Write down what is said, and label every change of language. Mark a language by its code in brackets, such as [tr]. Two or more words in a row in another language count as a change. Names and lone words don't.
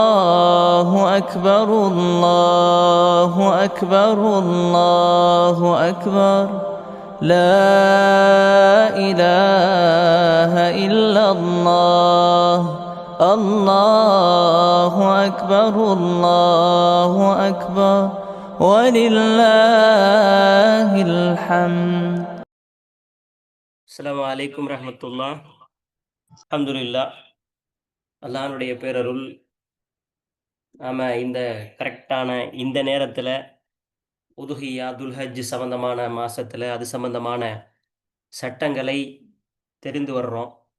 [ar] الله أكبر الله أكبر الله أكبر لا إله إلا الله الله أكبر الله أكبر ولله الحمد. السلام عليكم رحمة الله. அல்ஹம்துலில்லாஹ். [ta] அல்லாஹ்வுடைய பேரருள் நாம இந்த கரெக்டான இந்த நேரத்துல உதுஹியா, துல்ஹஜ் சம்பந்தமான மாசத்துல அது சம்பந்தமான சட்டங்களை தெரிந்து வர்றோம்.